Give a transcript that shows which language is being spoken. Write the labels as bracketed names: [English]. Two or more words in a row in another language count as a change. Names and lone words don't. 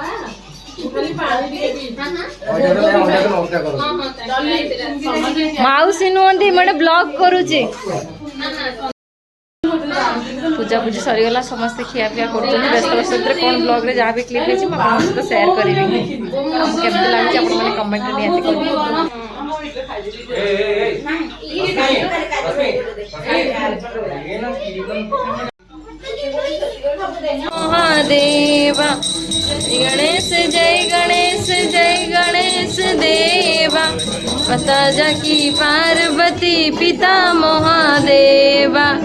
[Odia] ମାଉସୀ ନୁହନ୍ତି, ମାନେ ବ୍ଲଗ କରୁଛି। ପୂଜାପୂଜି ସରିଗଲା, ସମସ୍ତେ ଖିଆପିଆ କରୁଛନ୍ତି ବ୍ୟସ୍ତ ବ୍ୟସ୍ତରେ। କ'ଣ ବ୍ଲଗ୍ରେ ଯାହା ବି କ୍ଲିପ୍ ହେଇଛି ମୁଁ ଆପଣଙ୍କ ସହିତ ସେୟାର କରିବି। କେମିତି ଲାଗୁଛି ଆପଣମାନେ କମେଣ୍ଟରେ ନିହାତି କରିବେ। [Hindi] महादेवा गणेश जय गणेश जय गणेश देवा, माता जाकी पार्वती पिता महादेवा।